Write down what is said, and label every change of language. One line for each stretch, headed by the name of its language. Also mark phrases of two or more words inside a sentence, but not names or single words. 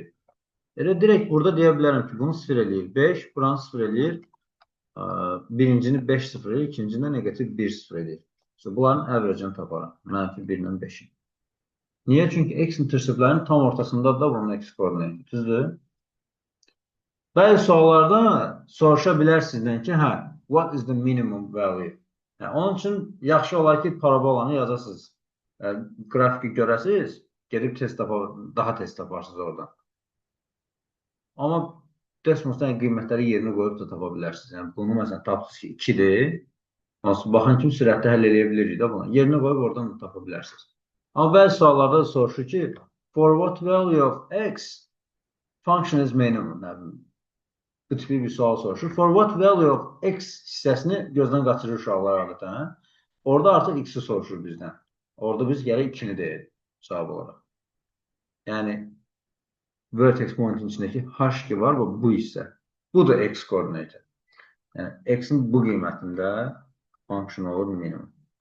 Azerbaijani: Elə direkt burada deyə bilərəm ki, bunu 0 eləyir 5, buranı 0 eləyir, birincini 5 0 eləyir, ikincini negativ 1 0 eləyir. Bunların average-ini taparım, mənfi 1 ilə 5'i. Niyə? Çünki x-interceptlərin tam ortasında da bunun x koordinatı. Düzdür? Bəzi suallarda soruşa bilər sizdən ki,
English: what is the minimum value?
Azerbaijani: Yəni, onun üçün yaxşı olar ki, parabolanı yazasınız. Qrafiki görəsiniz, gedib daha tez taparsınız oradan. Amma Desmos'dan qiymətləri yerini qoyub da tapa bilərsiniz. Yəni, bunu məsələn tapsınız ki, 2'dir. Baxın kim sürətdə həll edə bilirik də bunu. Yerini qoyub oradan da tapa bilərsiniz. Amma bəzi suallarda soruşur ki,
English: for what value of x function is minimum?
Azerbaijani: Bu tipi bir sual soruşur.
English: For what value of x
Azerbaijani: hissəsini gözdən qaçırır uşaqlar adətən. Orada artıq x'i soruşur bizdən. Orada biz gələk 2'ni deyirik cavab olaraq. Yəni
English: vertex point'in
Azerbaijani: içindəki h2 var bu hissə. Bu da x koordinatı. Yəni x'in bu qiymətində function olur minimum.